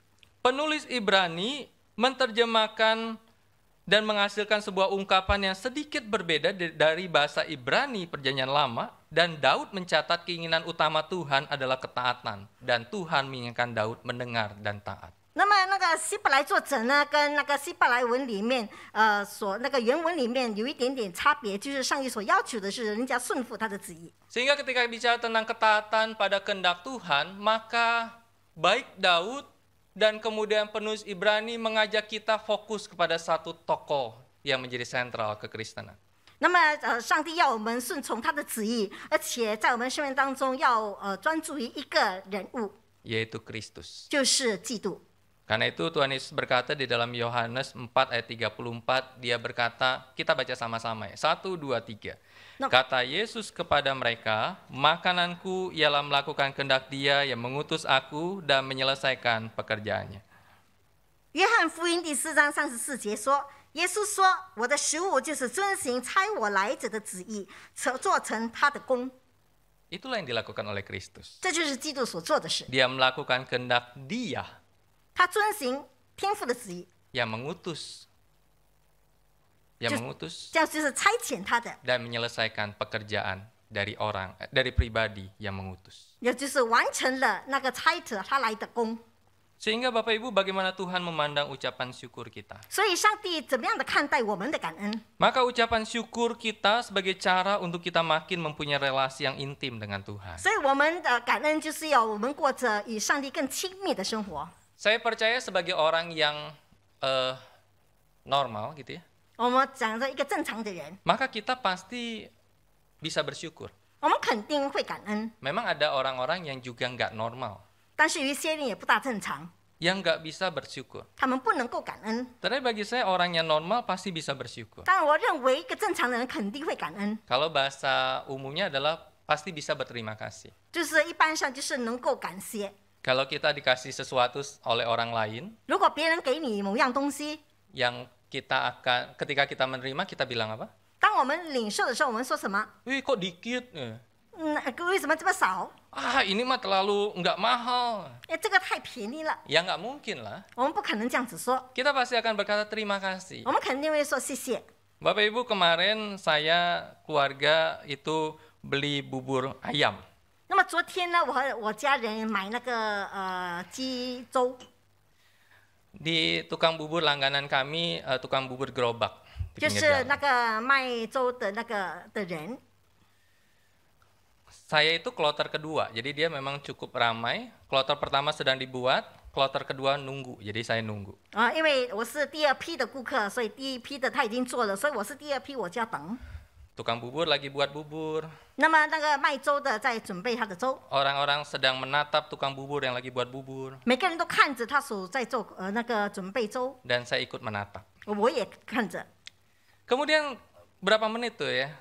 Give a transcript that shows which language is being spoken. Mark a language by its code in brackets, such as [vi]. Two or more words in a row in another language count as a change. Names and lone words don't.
[id] Penulis Ibrani menerjemahkan dan menghasilkan sebuah ungkapan yang sedikit berbeda dari bahasa Ibrani Perjanjian Lama, dan Daud mencatat keinginan utama Tuhan adalah ketaatan, dan Tuhan menginginkan Daud mendengar dan taat. [zh] 那么那个希伯来作者呢，跟那个希伯来文里面，所那个原文里面有一点点差别，就是上帝所要求的是人家顺服他的旨意。 [id] Sehingga ketika bicara tentang ketaatan pada kehendak Tuhan, maka baik Daud dan kemudian penulis Ibrani mengajak kita fokus kepada satu tokoh yang menjadi sentral kekristenan. [zh] 那么上帝要我们顺从他的旨意，而且在我们生命当中要专注于一个人物， [id] yaitu Kristus. [zh] 就是基督。 [id] Karena itu Tuhan Yesus berkata di dalam Yohanes 4 ayat 34, dia berkata, kita baca sama-sama ya, 1, 2, 3. Kata Yesus kepada mereka, makananku ialah melakukan kehendak Dia yang mengutus aku dan menyelesaikan pekerjaannya. [zh] 约翰福音第4章34节说，耶稣说：“我的食物就是遵行差我来者的旨意，做成他的功。” [id] Itulah yang dilakukan oleh Kristus. [zh] 这就是基督所做的事。 [id] Dia melakukan kehendak Dia [zh] 他遵行天父的旨意， [id] yang mengutus, [zh] 这样就是差遣他的， [id] dan menyelesaikan pekerjaan dari pribadi yang mengutus. [zh] 也就是完成了那个差者他来的功。 [id] Sehingga Bapak Ibu bagaimana Tuhan memandang ucapan syukur kita? [zh] 所以上帝怎么样的看待我们的感恩？ [id] Maka ucapan syukur kita sebagai cara untuk kita makin mempunyai relasi yang intim dengan Tuhan. [zh] 所以我们的感恩就是要我们过着与上帝更亲密的生活。 [id] Saya percaya sebagai orang yang normal gitu ya, [zh] 我们讲着一个正常的人， [id] maka kita pasti bisa bersyukur. [zh] 我们肯定会感恩， [id] Memang ada orang-orang yang juga nggak normal, [zh] 但是有一些人也不大正常， [id] yang nggak bisa bersyukur. [zh] 他们不能够感恩。 [id] Tapi bagi saya orang yang normal pasti bisa bersyukur. [zh] 但我认为一个正常的人肯定会感恩， [id] Kalau bahasa umumnya adalah pasti bisa berterima kasih. [zh] 就是一般上就是能够感谢。 [id] Kalau kita dikasih sesuatu oleh orang lain, [zh] 如果别人给你某样东西， [id] yang ketika kita menerima kita bilang apa? [zh] 当我们领受的时候，我们说什么？ [id] Wih kok dikit? [zh] 为什么这么少？ [id] Ah ini mah terlalu nggak mahal. [zh] 这个太便宜了， [id] Ya nggak mungkin lah. [zh] 我们不可能这样子说， [id] Kita pasti akan berkata terima kasih. [zh] 我们肯定会说谢谢。 [id] Bapak Ibu, kemarin saya keluarga itu beli bubur ayam. [zh] 那么昨天呢，我和我家人买那个鸡粥， [id] Di tukang bubur langganan kami, tukang bubur gerobak. Di [zh] 就 [id] pinggir [zh] 是 [id] jalan. [zh] 那个卖粥的那个的人。 [id] Saya itu kloter kedua, jadi dia memang cukup ramai. Kloter pertama sedang dibuat, kloter kedua nunggu, jadi saya nunggu. [zh] 因为我是第二批的顾客，所以第一批的他已经做了，所以我是第二批，我就要等。 [id] Tukang bubur lagi buat bubur. [zh] 那么那个卖粥的在准备他的粥， [id] Orang-orang sedang menatap tukang bubur yang lagi buat bubur. [zh] 每个人都看着他手在做那个准备粥， [id] Dan saya ikut menatap. [zh] 我也看着。 [id] Kemudian berapa menit tuh ya?